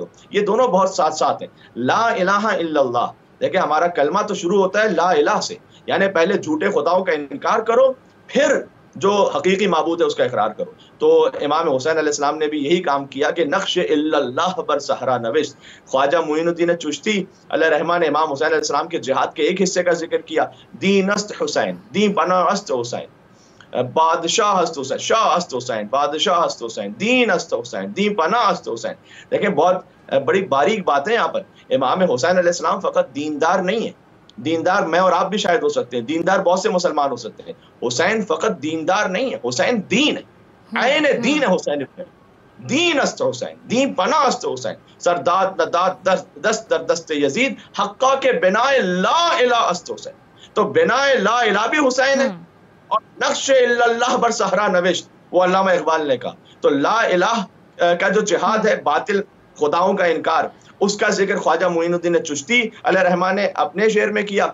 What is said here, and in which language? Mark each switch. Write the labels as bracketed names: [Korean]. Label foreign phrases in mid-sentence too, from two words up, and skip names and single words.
[Urdu] یہ دونوں بہت ساتھ ساتھ ہیں. [Arabic] لا الہ الا اللہ، [Urdu] دیکھیں ہمارا کلمہ تو شروع ہوتا ہے [Arabic] لا الہ [Urdu] سے، یعنی پہلے جھوٹے خداؤں کا انکار کرو، پھر جو حقیقی معبود ہے اس کا اقرار کرو. تو امام حسین علیہ السلام نے بھی یہی کام کیا کہ [Persian] نقش الا اللہ بر صحرا نوشت. [Urdu] خواجہ معین الدین چشتی علیہ رحمٰ نے امام حسین علیہ السلام کے جہاد کے ایک حصے کا ذکر کیا، [Persian] دین است حسین، دین پناہ است حسین، بادشاہ است حسین، شاہ است حسین، بادشاہ است حسین، دین است حسین، دین پناہ است حسین. [Urdu] دیکھیں بہت بڑی باریک بات ہے یہاں پر. امام حسین علیہ السلام فقط دیندار نہیں ہے، دیندار میں اور آپ بھی شاید ہو سکتے ہیں، دیندار بہت سے مسلمان ہو سکتے ہیں. حسین فقط دیندار نہیں ہے، حسین دین ہے، عین دین ہے حسین ابن علی. [Persian] دین است حسین، دین پناہ است حسین، سرداد نداد دست در دست یزید، حقا کے بنائے [Arabic] لا الہ [Persian] است حسین. [Urdu] تو بنائے [Arabic] لا الہ [Urdu] بھی حسین ہے اور [Persian] نقش الا اللہ بر صحرا نوشت [Urdu] وہ علامہ اقبال نے کہا. تو [Arabic] لا الہ [Urdu] کا جو جہاد ہے، باطل خداؤں کا انکار، اس کا ذکر خواجہ معین الدین چشتی علیہ رحمٰ نے اپنے شعر میں کیا.